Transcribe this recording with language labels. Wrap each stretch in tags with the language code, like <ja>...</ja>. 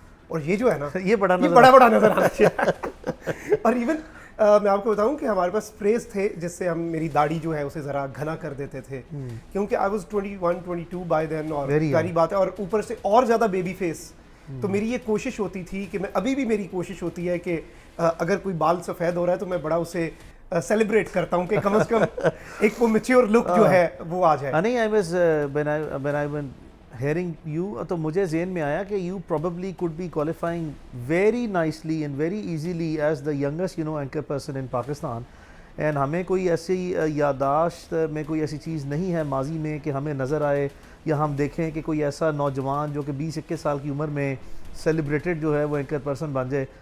<ur>اور یہ جو ہے نا یہ بڑا نظر آنا چاہیے. اور ایون میں آپ کو بتاؤں کہ ہمارے پاس اسپریز تھے جس سے ہم میری داڑھی جو ہے اسے ذرا گھنا کر دیتے تھے, کیونکہ</ur> <en>I was 21-22 by then,</en> <ur>اور پیاری بات ہے, اور اوپر سے اور زیادہ بیبی فیس. تو میری یہ کوشش ہوتی تھی کہ میں ابھی بھی میری کوشش ہوتی ہے کہ اگر کوئی بال سفید ہو رہا ہے تو میں بڑا اسے سیلیبریٹ کرتا ہوں کہ کم از کم ایک وہ میچیور لک جو ہے وہ آ جائے. نہیں,</ur> <en>I was when I was hearing you,</en> <ur>تو مجھے ذہن میں آیا کہ</ur> <en>you probably could be qualifying very nicely and very easily as the youngest anchor person in Pakistan.</en> <ur>And ہمیں کوئی ایسی یادداشت میں کوئی ایسی چیز نہیں ہے ماضی میں کہ ہمیں نظر آئے یا ہم دیکھیں کہ کوئی ایسا نوجوان جو کہ 20-21 سال کی عمر میں سیلیبریٹڈ جو ہے وہ اینکر پرسن بن جائے.</ur>